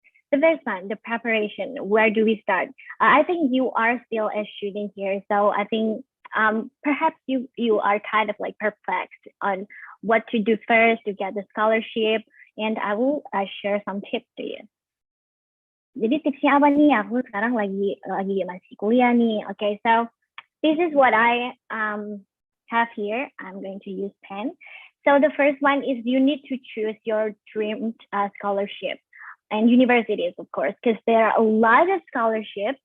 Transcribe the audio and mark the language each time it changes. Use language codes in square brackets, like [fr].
[en] The first one, the preparation. Where do we start? I think you are still a student here, so I think perhaps you are kind of perplexed on what to do first to get the scholarship, and I will share some tips to you. [id] Jadi tipsnya apa nih? Aku sekarang lagi masih kuliah nih. [en] Okay, so this is what I have here. I'm going to use pen. So the first one is you need to choose your dream scholarship and universities, of course, because there are a lot of scholarships.